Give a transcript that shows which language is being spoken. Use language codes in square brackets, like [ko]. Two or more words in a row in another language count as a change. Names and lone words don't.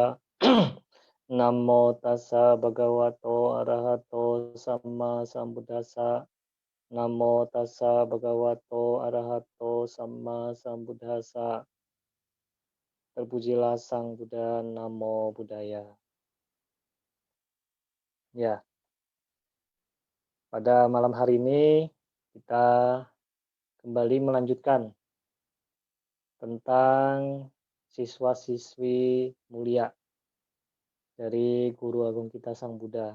[pi] Namo tassa bhagavato arahato samma sambuddhassa. Namo tassa bhagavato arahato samma sambuddhassa. [id] Terpujilah Sang Buddha, [pi] Namo Buddhaya. [id] Ya, pada malam hari ini kita kembali melanjutkan tentang siswa-siswi mulia dari Guru Agung kita Sang Buddha.